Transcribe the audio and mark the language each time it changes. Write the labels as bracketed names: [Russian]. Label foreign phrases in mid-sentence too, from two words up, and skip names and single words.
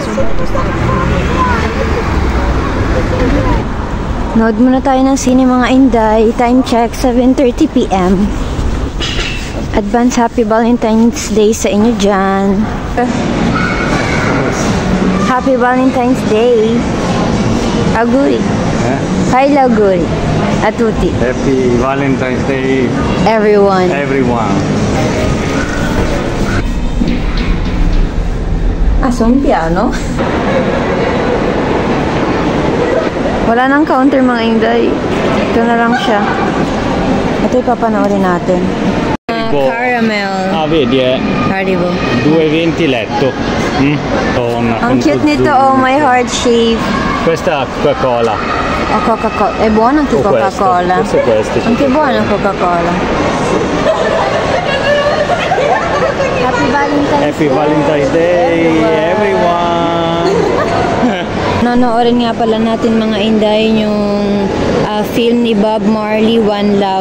[Filipino] Nood muna tayo ng sine mga Inday. [English] Time check, 7:30 PM. Advance Happy Valentine's Day [Filipino] sa inyo dyan. [English] Happy Valentine's Day. [Italian] Auguri. Hi, Auguri. A tutti. [English] Happy Valentine's Day, Everyone. everyone. Asong piano? [Filipino] Wala nang counter mga Inday. Ito na lang siya. Ito ipapanoorin natin. Caramel. [Italian] Ah, vedi, Haribo. 2,20 letto. [Filipino] Ang cute nito, [English] oh, my heart shape. [Italian] Questa è Coca-Cola. Oh, Coca-Cola. È buono anche Coca-Cola. Questo. Anche buono Coca-Cola. [English] Happy Valentine's Happy Valentine's Day, everyone. [Filipino] Nanoorin nga pala natin mga Inday yung film ni Bob Marley, One Love.